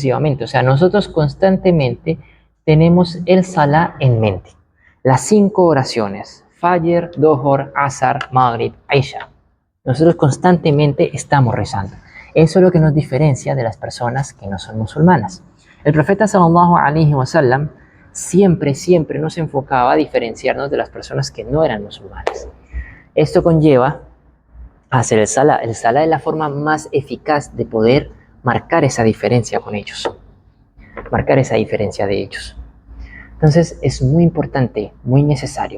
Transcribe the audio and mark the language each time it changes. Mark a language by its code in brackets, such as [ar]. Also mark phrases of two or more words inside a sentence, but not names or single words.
[es] O sea, nosotros constantemente tenemos el Salah en mente. Las 5 oraciones, Fajr, Dohor, Asar, Maghrib, Isha. Nosotros constantemente estamos rezando. Eso es lo que nos diferencia de las personas que no son musulmanas. El profeta [ar] صلى الله عليه وسلم [es] siempre nos enfocaba a diferenciarnos de las personas que no eran musulmanas. Esto conlleva a hacer el Salah. El Salah es la forma más eficaz de poder marcar esa diferencia con ellos. Marcar esa diferencia de ellos. Entonces es muy importante, muy necesario.